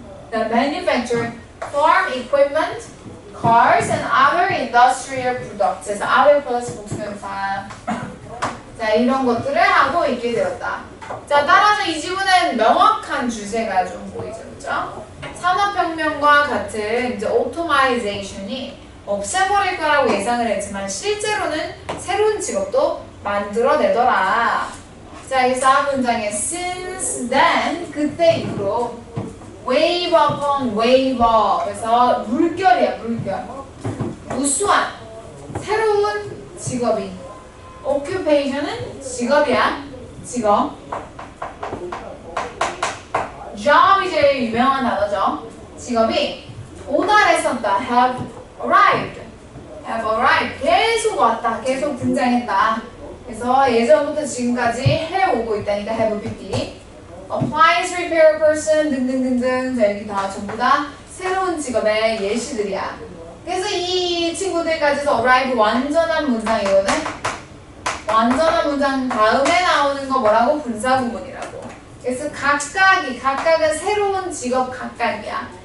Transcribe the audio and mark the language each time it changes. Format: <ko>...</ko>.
<en>The manufactured farm equipment, cars and other industrial products.</en> <ko>그래서 other 플러스 복수명사. 자, 이런 것들을 하고 있게 되었다. 자, 따라서 이 지문엔 명확한 주제가 좀 보이죠, 그죠? 산업혁명과 같은 이제 오토마이제이션이 없애버릴 거라고 예상을 했지만 실제로는 새로운 직업도 만들어내더라. 자, 그래서 앞 문장에</ko> <en>since then,</en> <ko>그때 이후로</ko> <en>wave upon wave up.</en> <ko>그래서 물결이야, 물결. 무수한 새로운 직업이. occupation은 직업이야, 직업. job이 제일 유명한 단어죠. 직업이 도달했었다.</ko> <en>have arrived.</en> <ko>계속 왔다. 계속 등장했다. 그래서 예전부터 지금까지 해오고 있다니까</ko> <en>have been. appliance repair person</en> <ko>등등등등. 자, 여기 다 전부 다 새로운 직업의 예시들이야. 그래서 이 친구들까지도 arrive 완전한 문장이거든. 완전한 문장 다음에 나오는 거 뭐라고? 분사구문이라고. 그래서 각각은 새로운 직업 각각이야.</ko>